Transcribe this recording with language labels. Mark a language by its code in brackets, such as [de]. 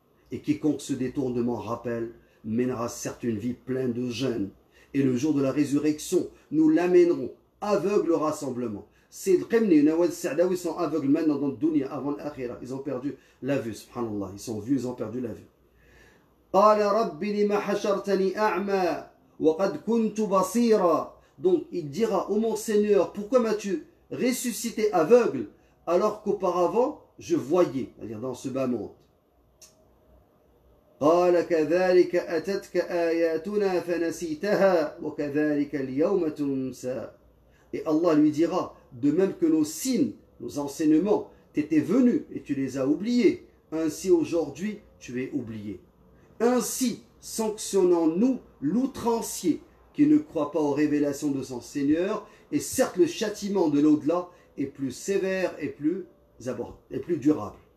[fr] Et quiconque se détourne de mon rappel mènera certes une vie pleine de jeûne. Et le jour de la résurrection, nous l'amènerons aveugle au rassemblement. C'est le Qimni, Nawad Sa'dawi, ils sont aveugles maintenant dans le dunya, avant l'akhira. Ils ont perdu la vue, subhanallah. Ils sont vus, ils ont perdu la vue. [ar] قال رب لما حشرتني أعمى وقد كنت بصيرا. [fr] Donc il dira, ô mon Seigneur, pourquoi m'as-tu ressuscité aveugle alors qu'auparavant je voyais, c'est-à-dire dans ce bas monde. [ar] قال كذلك أتتك آياتنا فنسيتها وكذلك اليوم تنسى. [fr] Et Allah lui dira, de même que nos signes, nos enseignements t'étaient venus et tu les as oubliés, ainsi aujourd'hui tu es oublié. Ainsi sanctionnons-nous l'outrancier qui ne croit pas aux révélations de son Seigneur, et certes le châtiment de l'au-delà est plus sévère et plus durable.